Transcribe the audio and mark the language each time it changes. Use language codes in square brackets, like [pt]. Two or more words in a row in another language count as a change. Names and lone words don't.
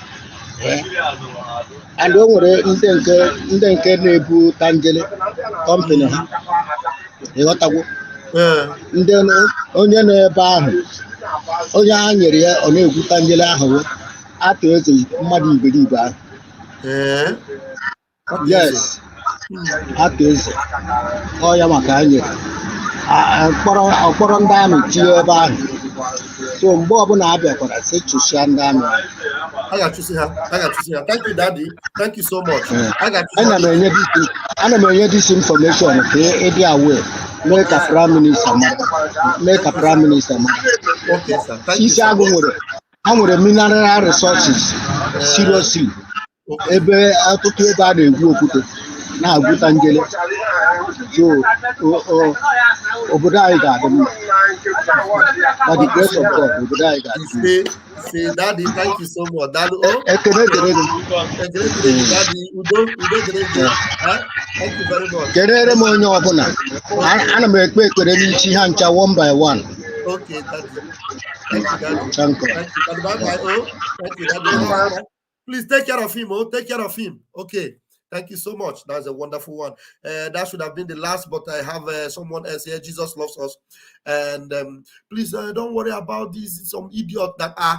[ig] and o nwere ndị nke na-ebu tanjele kọmpani ha ịghọtagwo ndị onye nọ ebe ahụ onye ha nyere ya ọ na-egwu tanjele ahụ atụ eze mmadụ iberibe ahụ yes atụ eze ọ ya maka ha nyere ọkpọrọ ndị amị tinye ebe ahụ so mgbe ọbụla a bịakwara sị chụsịa ndị amị [en] I got to see her. Thank you, Daddy. Thank you so much. [ig] Ana m enye [en] this information [ig] ka ịdị aware mee ka [en] prime minister Okay, sir. Thank [ig] isi agụ nwere [en] mineral resources [ig] seriously ebe ọtụtụ ebe a na-egwu okwute na-agwụta njele so obodo anyị ga-adị mma [en] by the grace of God [ig] obodo anyị ga-adị mma. [en] Say, Daddy, thank you so much. Daddy, [ig] ekele dịrị gị. Daddy, udo dịrị gị. [en] Thank you very much. [ig] Kelere m onye ọbụla ana m ekpe ekpere n'ichi ha ncha [en] one by one. Okay, Daddy. Thank you, Daddy. Thank you. Bye-bye. Thank you, Daddy. Please take care of him. Take care of him. Okay. Thank you so much. That's a wonderful one. That should have been the last, but I have someone else here. Jesus loves us, and please don't worry about these some idiots that are.